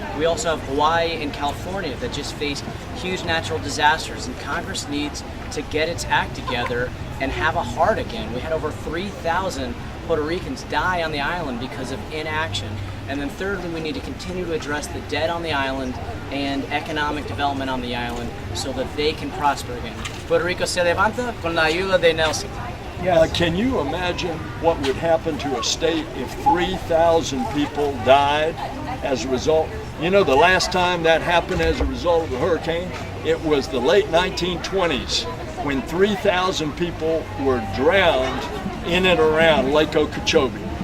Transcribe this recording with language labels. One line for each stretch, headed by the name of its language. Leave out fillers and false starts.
English: We also have Hawaii and California that just faced huge natural disasters, and Congress needs to get its act together and have a heart again. We had over 3,000 Puerto Ricans die on the island because of inaction. And then thirdly, we need to continue to address the debt on the island and economic development on the island so that they can prosper again.
Spanish: Puerto Rico se levanta con la ayuda de Nelson.
English: Can you imagine what would happen to a state if 3,000 people died as a result? You know, the last time that happened as a result of the hurricane, it was the late 1920s when 3,000 people were drowned in and around Lake Okeechobee.